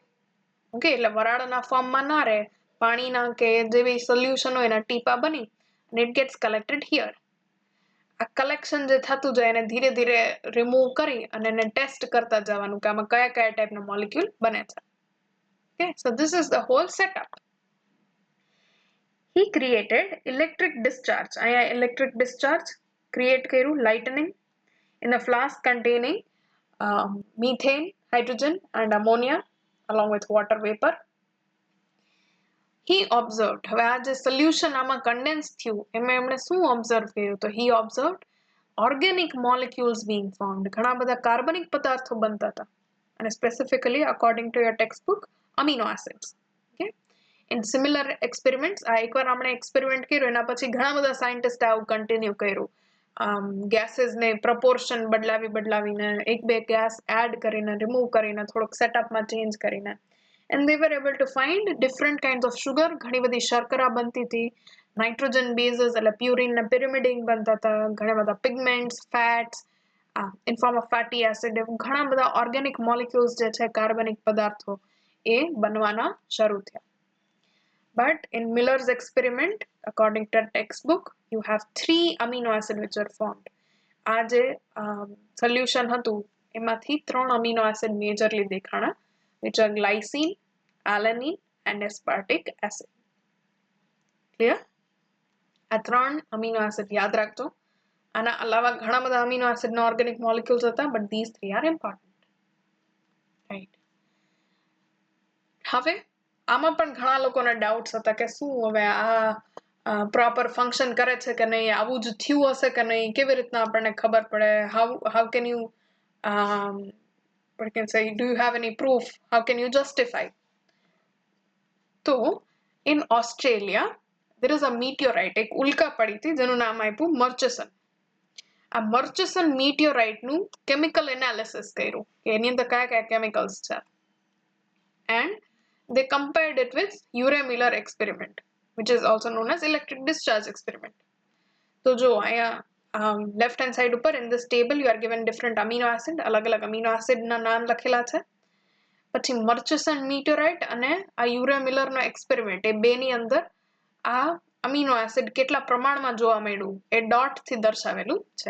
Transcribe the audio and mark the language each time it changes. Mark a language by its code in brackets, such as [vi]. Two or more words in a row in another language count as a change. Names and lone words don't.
[gu] ઓકે, એટલે વરાળના ફોર્મમાં ના રહે, પાણીના કે જેવી સોલ્યુશન હોય એના ટીપા બની અને [en] it gets collected here. [gu] આ કલેક્શન જે થતું જાય એને ધીરે ધીરે રિમૂવ કરી અને એને ટેસ્ટ કરતા જવાનું કે આમાં કયા કયા ટાઈપના મોલિક્યુલ બને છે. [en] Okay, so this is the whole setup. He created electric discharge. અહીંયા electric discharge create કર્યું, lightning in a flask containing methane, hydrogen and ammonia along with water vapor. He observed. [gu] હવે આ જે solution આમાં condense થયું એમાં એમણે શું observe કર્યું, તો [en] he observed organic molecules being formed. [gu] ઘણા બધા કાર્બનિક પદાર્થો બનતા હતા અને [en] specifically according to your textbook amino acids. Okay, in similar experiments, [gu] આ એકવાર આપણે એક્સપેરિમેન્ટ કર્યો એના પછી ઘણા બધા સાયન્ટિસ્ટ આવું કન્ટિન્યુ કર્યું. ગેસીસ ને પ્રપોર્શન બદલાવીને એક બે ગેસ એડ કરીને રિમૂવ કરીને થોડોક સેટઅપમાં ચેન્જ કરીને [en] and they were able to find different kinds of sugar. [gu] ઘણી બધી શર્કરા બનતી હતી, [en] nitrogen bases [gu] એટલે પ્યુરિન ને પિરિમિડિન બનતા હતા, ઘણા બધા પિગમેન્ટ્સ, ફેટ્સ [en] in form of fatty acid, [gu] ઘણા બધા [en] organic molecules [gu] જે છે કાર્બનિક પદાર્થો એ બનવાના શરૂ થયા. [en] But in Miller's experiment, according to the textbook, you have 3 amino acids which are formed. [gu] આ જે solution હતું એમાંથી [en] 3 amino acid majorly દેખાણા, which are glycine, alanine and aspartic acid. [gu] Clear? આ 3 [en] amino acid [gu] યાદ રાખજો. આના અલાવા ઘણા બધા [en] amino acid ના organic molecules હતા, but these 3 are important. Right. [gu] હવે આમાં પણ ઘણા લોકોને ડાઉટ્સ હતા કે શું હવે આ [en] proper function [gu] કરે છે કે નહીં, આવું જ થયું હશે કે નહીં, કેવી રીતના આપણને ખબર પડે, [en] how can you what can say, do you have any proof, how can you justify? તો in Australia there is a meteorite, [gu] એક ઉલ્કા પડી હતી જેનું નામ આપ્યું મર્ચસન. આ મર્ચસન meteorite નું [en] chemical analysis [gu] કર્યું કે એની અંદર કયા કયા કેમિકલ્સ છે, [en] and they compared it with Urey-Miller experiment, which is also known as electric discharge experiment. [gu] તો જો અહીંયા [en] left hand side ઉપર in this table you are given different amino acid, [gu] અલગ અલગ [en] amino acid [gu] ના નામ લખેલા છે. પછી મર્ચસન meteorite અને આ Urey-Miller નો experiment એ બેની અંદર આ [en] amino acid [gu] કેટલા પ્રમાણમાં જોવા મળ્યું એ ડોટ થી દર્શાવેલું છે.